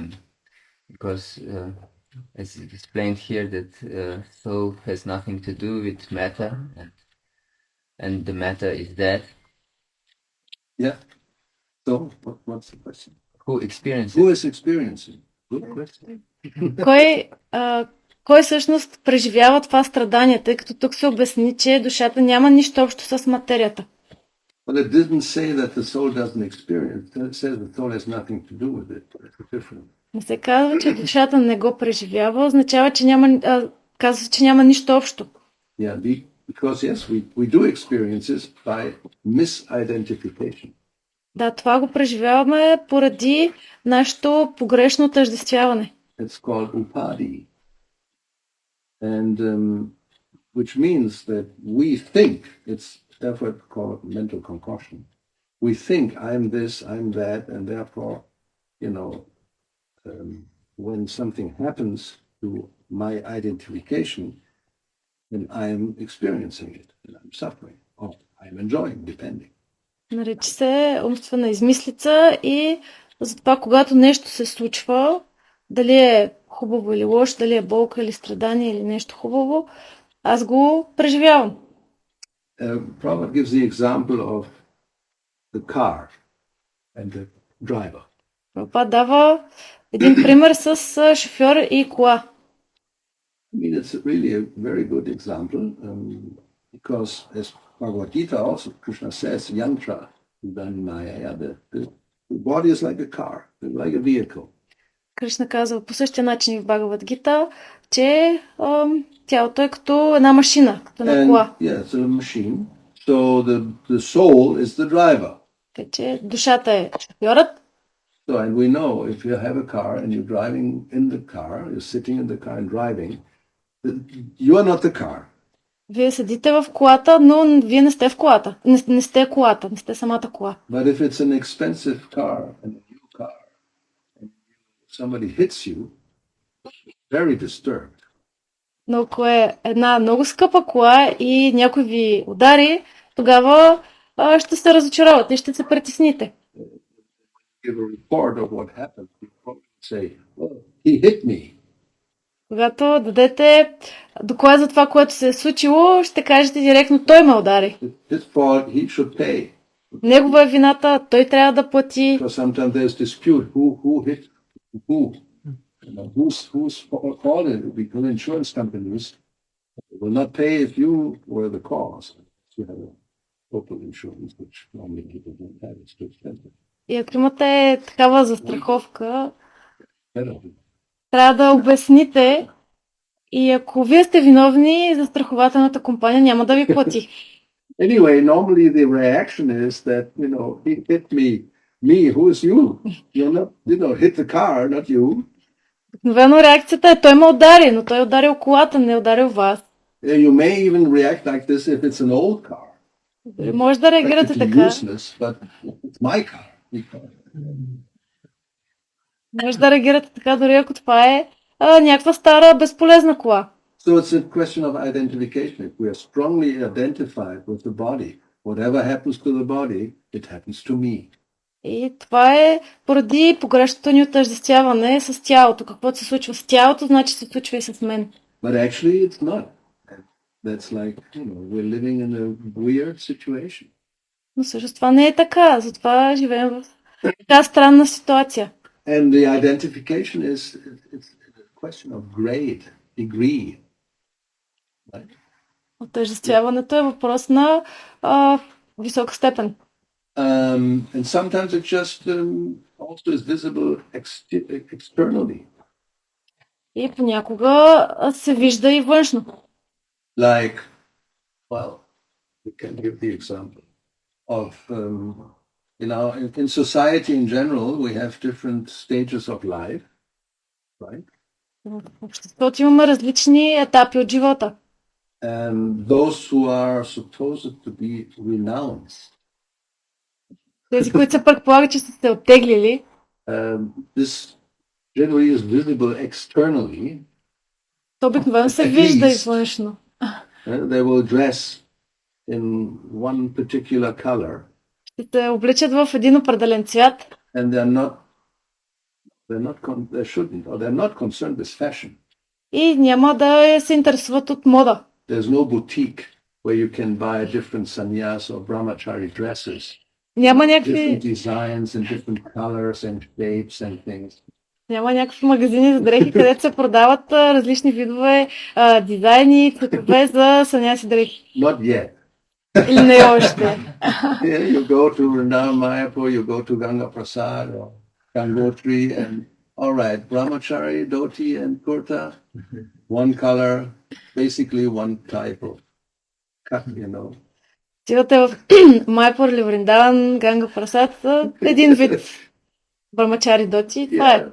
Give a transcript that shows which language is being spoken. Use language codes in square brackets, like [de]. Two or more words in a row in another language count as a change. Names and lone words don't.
[en] Because as it's explained here, that soul has nothing to do with matter, and the matter is that. Yeah. So, what's the question? Who experiences? Who is experiencing? Good question. [bg] Кой всъщност преживява това страдание, тъй като тук се обясни, че душата няма нищо общо с материята. [en] Well, it didn't say that the soul doesn't experience. It says the soul has nothing to do with it. It's different. [bg] Не се казва, че душата не го преживява, означава, че казва се, че няма нищо общо. [en] Yeah, because yes, we do experiences by misidentification. [bg] Да, това го преживяваме поради нашето погрешно отъждествяване. [en] It's called upadi. And which means that we think, it's therefore called mental concoction. We think I'm this, I'm that, and therefore, when something happens to my identification, then I'm experiencing it, and I'm suffering, or I'm enjoying, depending. [bg] Нарича се умствена измислица и затова, когато нещо се случва, дали е хубаво или лошо, дали е болка или страдание или нещо хубаво, аз го преживявам. [en] Prabhupada gives the example of the car and the driver. [bg] Прабхупада дава един пример с шофьор и кола. [en] I mean, it's really a very good example because, as Bhagavad Gita also, Krishna says, yantra, the body is like a car, like a vehicle. [bg] Кришна казва по същия начин в Бхагавад Гита, че тялото е като една машина, като една кола. [en] Yeah, it's a machine. So the soul is the driver. [bg] Така че душата е шофьорът. [en] So, and we know if you have a car and you're driving in the car, you're sitting in the car and driving, you are not the car. [bg] Вие седите в колата, но вие не сте в колата. Не сте колата, не сте самата кола. [en] But if it's an expensive car and a new car, and somebody hits you, very disturbed. [bg] Но ако е една много скъпа кола и някой ви удари, тогава ще се разочаровате и ще се притесните. [en] Give a report of what happened. You probably say, "Oh, he hit me." [bg] Когато дадете доклад за това, което се е случило, ще кажете директно: той ме удари. [en] It's his fault. He should pay. [bg] Негова е вината, той трябва да плати. [en] Because sometimes there's dispute who hit who. You know, whose fault it is, because insurance companies will not pay if you were the cause. You have a total insurance, which normally people don't have. It's too expensive. [bg] И ако имате такава застраховка, [en] Better. [bg] трябва да обясните, и ако вие сте виновни, застрахователната компания няма да ви плати. [en] Anyway, normally the reaction is that, he hit me. Me, who is you? You're not, hit the car, not you. [bg] Обикновено реакцията е: той ме удари, но той е ударил колата, не е ударил вас. [en] You may even react like this if it's an old car. [bg] Може да реагирате [en] Practically [bg] така. [en] useless, but it's my car. [bg] Може да реагирате така, дори ако това е някаква стара, безполезна кола. [en] So it's a question of identification. If we are strongly identified with the body, whatever happens to the body, it happens to me. [bg] И това е поради погрешното ни отъждествяване с тялото. Каквото се случва с тялото, значи се случва и с мен. [en] But actually it's not. That's like, we're living in a weird situation. [bg] Но всъщност това не е така. Затова живеем в така странна ситуация. [en] And the identification it's a question of grade, degree. Right? [bg] Отъждествяването е въпрос на висока степен. [en] And sometimes it just also is visible externally. [bg] И понякога се вижда и външно. [en] Like, well, we can give the example of, in society in general, we have different stages of life, right? [bg] В обществото имаме различни етапи от живота. [en] And those who are supposed to be renounced, [bg] Тези, които се предполага, че са се оттеглили, [en] this generally is visible externally. [bg] то обикновено се вижда и външно. [en] They will dress in one particular color. [bg] Ще се обличат в един определен цвят. [en] And they're not concerned with fashion. [bg] И няма да се интересуват от мода. [en] There's no boutique where you can buy different sannyas or brahmachari dresses. [bg] Няма някакви [en] Different designs and different colors and shapes and things. [bg] Няма някакви магазини за дрехи, където се продават различни видове дизайни, цветове за саняси дрехи. [en] Not yet. [bg] Или не още. [en] Yeah, you go to Vrindavan Mayapur, you go to Ganga Prasad or Gangotri, and all right, brahmachari, dhoti, and kurta, one color, basically one type of cut, [bg] Отивате в Майпур или Вриндаван, Ганга Прасад, един вид брамачари доти, това е.